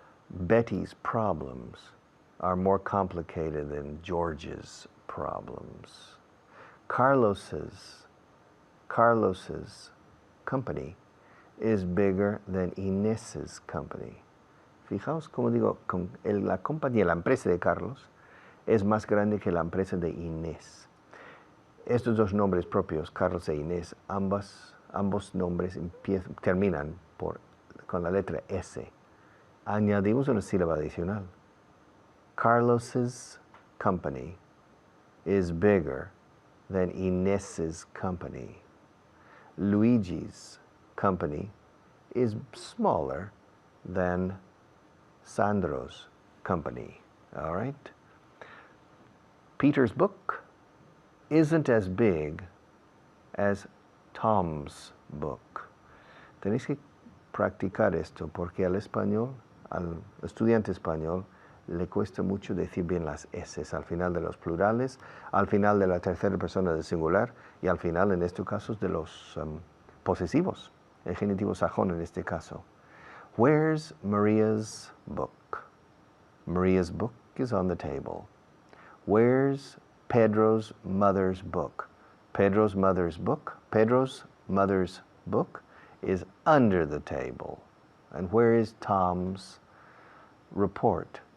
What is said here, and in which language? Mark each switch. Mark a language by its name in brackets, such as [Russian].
[English] Betty's problems are more complicated than George's problems. Carlos's company is bigger than Inés's company. [Spanish] Fijaos como digo, la compañía, la empresa de Carlos es más grande que la empresa de Inés. Estos dos nombres propios, Carlos e Inés, ambos nombres terminan con la letra S. Añadimos una sílaba adicional. [English] Carlos's company is bigger than Inés's company. Luigi's company is smaller than Sandro's company. All right? Peter's book isn't as big as Tom's book. [Spanish] Tenéis que practicar esto porque al estudiante español, le cuesta mucho decir bien las S al final de los plurales, al final de la tercera persona del singular y al final, en estos casos, de los posesivos, el genitivo sajón en este caso. [English] Where's Maria's book? Maria's book is on the table. Where's Pedro's mother's book? Pedro's mother's book is under the table. And where is Tom's report?